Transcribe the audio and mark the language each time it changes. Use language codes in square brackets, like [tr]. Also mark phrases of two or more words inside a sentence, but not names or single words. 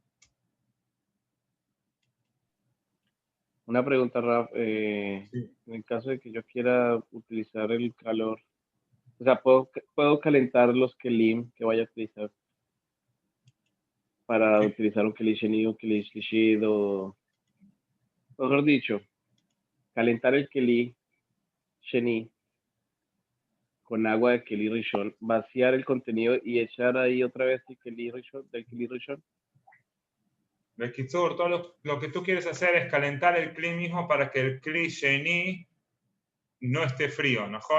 [es] Una pregunta, Raf. Sí. En el caso de que yo quiera utilizar el calor, o sea, ¿puedo calentar los kelim que vaya a utilizar para utilizar un [he] כלי שני, [es] un [he] כלי שלישי, [es] o mejor dicho, calentar el [he] כלי שני [es] con agua de [he] כלי ראשון, [es] vaciar el contenido y echar ahí otra vez el [he] כלי ראשון, [es] del [he] כלי ראשון? [es] Bekitsur, todo lo que tú quieres hacer es calentar el Kli mismo para que el [he] כלי שני [es] no esté frío, ¿no, Juan?